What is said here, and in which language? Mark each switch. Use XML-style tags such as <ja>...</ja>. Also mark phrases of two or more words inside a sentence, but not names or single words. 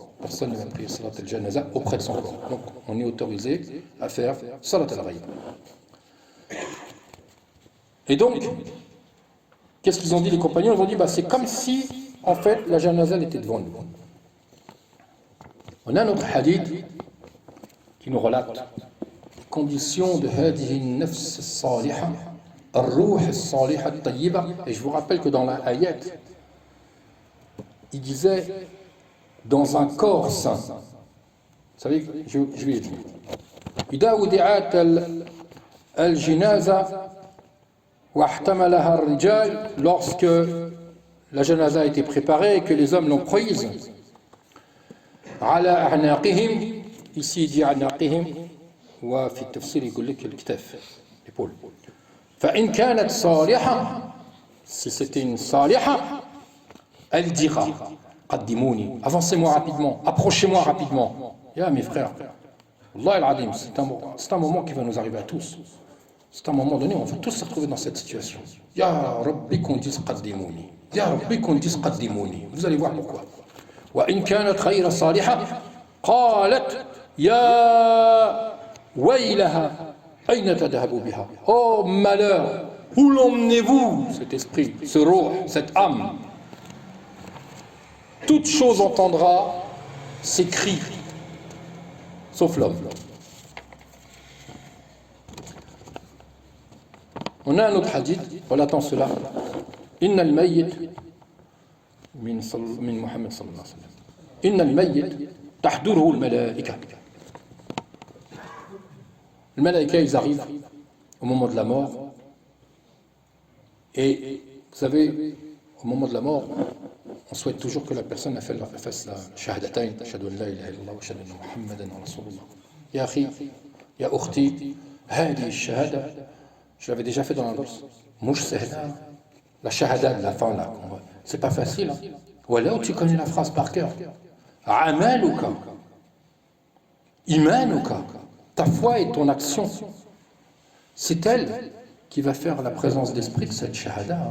<fr>Personne ne va prier</fr> <ar>صلاة الجنازة</ar> <fr>auprès de son corps. Donc on est autorisé à faire</fr> <ar>صلاة الغائب.</ar> <fr>Et donc, qu'est-ce qu'ils ont dit les compagnons? Ils ont dit, c'est comme si, en fait, la janaza était devant nous. On a notre hadith qui nous relate les conditions de</fr> <ar>هذه نفس صالحة، الروح صالحة طيبة.</ar> <fr>Et je vous rappelle que dans la ayat, il disait dans un corps saint. Vous savez, je vais dire.</fr> <ar>إذا وضعت الجنازة واحتملها الرجال,</ar> <fr>lorsque la janaza a été préparée et que les hommes l'ont prise,</fr> <ar>على أعناقهم,</ar> <fr>ici il dit a'naqihim,</fr> <ar>وفي تفسير</ar> <fr>il dit al-kitaf, l'épaule.</fr> <ar>فإن كانت صالحة,</ar> <fr>si c'était une saliha, elle dira, qaddimouni, avancez-moi rapidement, approchez-moi rapidement. Ya mes frères,</fr> <ar>الله العظيم,</ar> <fr>c'est un moment qui va nous arriver à tous. C'est un moment donné, on va tous se retrouver dans cette situation.</fr> <ar>يا رب</ar> <fr>qu'on dise qaddimouni,</fr> <ar>يا رب</ar> <fr>qu'on dise qaddimouni. Vous allez voir pourquoi.</fr> <ar>وإن كانت غير صالحة، قالت يا ويلها، أين تذهبون بها.</ar> <fr>Oh malheur, où l'emmenez-vous cet esprit, ce ruh, cette âme? Toute chose entendra ses cris, sauf l'homme. On a un autre hadith, relatant cela.</fr> <ar>إن الميت من محمد صلى الله عليه وسلم. إن الميت تحضره الملائكة.</ar> <fr>Les malaïkas, ils arrivent au moment de la mort. Et vous savez, au moment de la mort, on souhaite toujours que la personne fasse la shahadatayn,</fr> <ar>أشهد أن لا إله إلا الله وأشهد أن محمدا رسول الله. يا أخي، يا أختي، هذي شهادة,</ar> <fr>je l'avais déjà fait dans la bourse.</fr> <ar>ماشي ساهلة,</ar> <fr>la shahada de la fin là, c'est pas facile. Ou alors tu connais la phrase par cœur.</fr> <ar>عملك، إيمانك,</ar> <fr>ta foi et ton action, c'est elle qui va faire la présence d'esprit de cette shahada.</fr>